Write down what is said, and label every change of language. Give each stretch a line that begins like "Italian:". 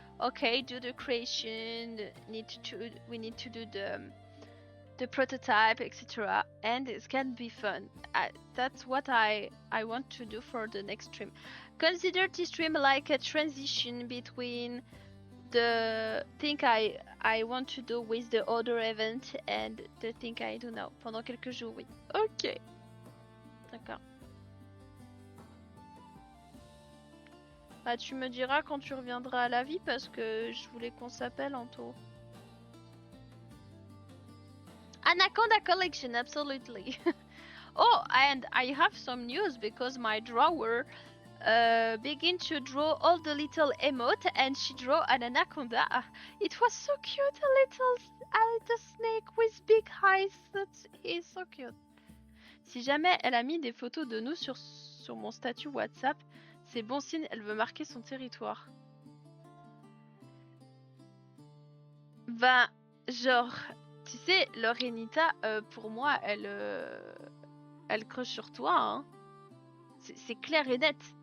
English: Okay, do the creation, we need to do the prototype, etc. And it can be fun. That's what I want to do for the next stream. Consider this stream like a transition between the thing I want to do with the other event and the thing I do now.
French: Pendant quelques jours, oui. Ok. D'accord. Bah, tu me diras quand tu reviendras à la vie parce que je voulais qu'on s'appelle en tout.
English: Anaconda collection, absolutely. Oh, and I have some news because my drawer begin to draw all the little emote and she drew an anaconda. It was so cute, a little snake with big eyes. That is so cute.
French: Si jamais elle a mis des photos de nous sur mon statut WhatsApp, c'est bon signe, elle veut marquer son territoire. Ben, genre, tu sais, Lorenita, pour moi, elle creuse sur toi, hein. C'est clair et net.